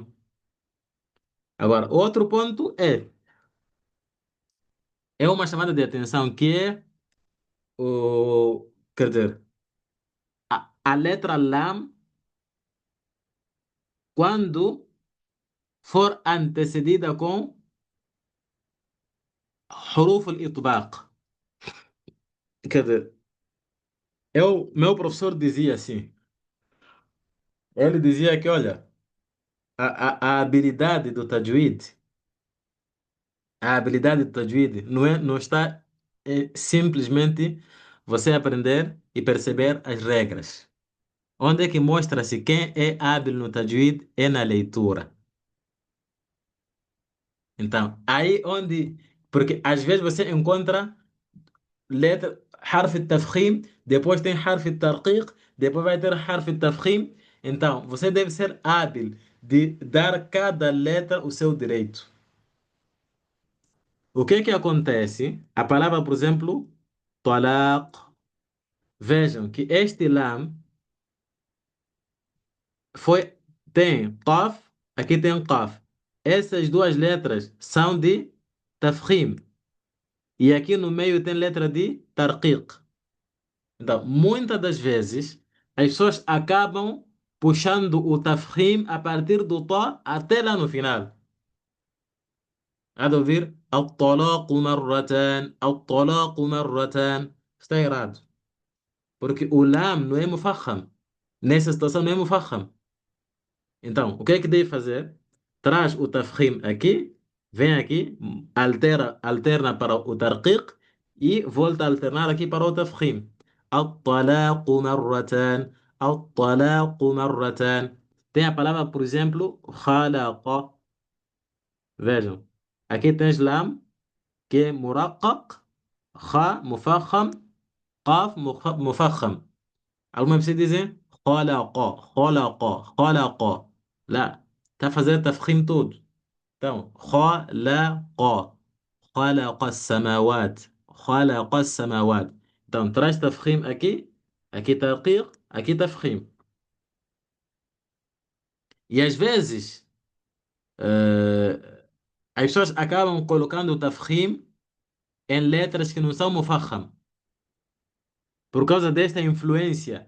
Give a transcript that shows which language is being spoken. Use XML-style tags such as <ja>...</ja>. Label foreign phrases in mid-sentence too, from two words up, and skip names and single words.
<pt>Agora, outro ponto é uma chamada de atenção que é quer dizer, a letra Lam, quando for antecedida com</pt> <ar>حروف الإطباق.</ar> <pt>كذا Meu professor dizia assim, ele dizia que, olha, a habilidade do tajwid, a habilidade do tajwid não está simplesmente você aprender e perceber as regras. Onde é que mostra-se quem é hábil no tajwid é na leitura. Então, aí onde, porque às vezes você encontra letra,</pt> <ar>حرف التفخيم,</ar> <pt>depois tem</pt> <ar>حرف الترقيق,</ar> <pt>depois vai ter</pt> <ar>حرف التفخيم.</ar> <pt>Então, você deve ser hábil de dar cada letra o seu direito. O que é que acontece? A palavra, por exemplo, talaq. Vejam que este lam foi, tem qaf, aqui tem qaf. Essas duas letras são de tafkhim. E aqui no meio tem letra de tarqiq. Então, muitas das vezes, as pessoas acabam puxando o tafkhim a partir do tó até lá no final. Há de ouvir</pt> <ar>الطلاق مرتان الطلاق مرتان.</ar> <pt>Está errado. Porque o lam não é mufakham. Nessa situação não é mufakham. Então, o que é que deve fazer? Traz o tafkhim aqui, vem aqui, alterna para o tarqiq e volta a alternar aqui para o tafkhim.</pt> <ar>الطلاق مرتان الطلاق مرتان.</ar> <pt>Tem a palavra, por exemplo, خلق. Vejam, aqui tens lam, que é muraqqaq, kha mufakham, qaf mufakham. Alguma pessoa dizer</pt> <ar>خلق خلق خلق.</ar> <pt>لا, está a fazer tafkhim todo. Então,</pt> <ar>خلق خلق السماوات خلق السماوات.</ar> <pt>Então, traz tafkhim aqui, aqui tarqiq, aqui tafkhim. E às vezes, as pessoas acabam colocando o tafkhim em letras que não são mufakham. Por causa desta influência.</pt>